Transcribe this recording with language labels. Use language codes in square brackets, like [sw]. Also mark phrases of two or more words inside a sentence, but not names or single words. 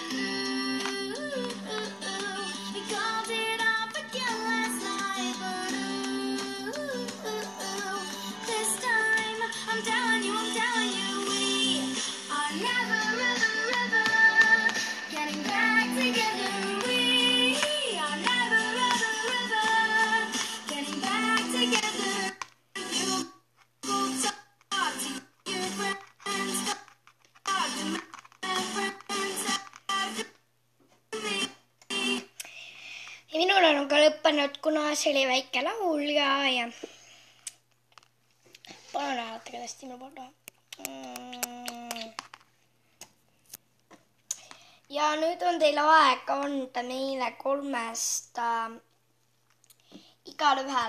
[en] We called it off again last night, but I'm telling you, we are never, ever getting back together. We are never, ever getting back together. You go talk to your friends, talk to my friends, talk to me. [et] Ja minul on ka lõppenud, kuna see oli väike laul ja palun hääletage tõesti minu poolt. Ja nüüd on teil aeg anda meile 3-st igale ühele.